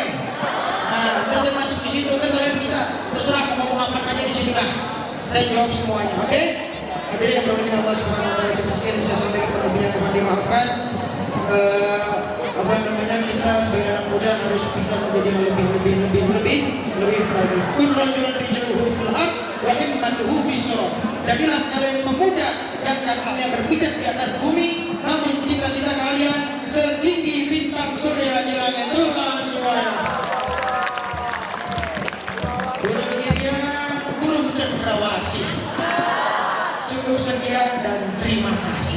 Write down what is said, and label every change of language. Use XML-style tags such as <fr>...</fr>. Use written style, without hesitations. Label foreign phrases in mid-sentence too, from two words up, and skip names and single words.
<id>Nah, terus saya masuk di situ kan kalian bisa terserah mau ngomong apa aja di situ lah. Saya jawab semuanya, oke? Hadirin yang berbahagia Allah</id> <ar>سبحانه وتعالى,</ar> <id>cukup sekian bisa sampaikan, lebihnya mohon dimaafkan. Kita sebagai anak muda harus bisa menjadi yang lebih baik.</id> <ar>كن رجلا رجله في الأرض وهمته في السورة.</ar> <id>Jadilah kalian pemuda yang kakinya berpijak di atas bumi, namun cita-cita kalian setinggi bintang surya di langit. Tuhan semuanya. Burung irian, burung cendrawasih. Cukup sekian dan terima kasih.</id>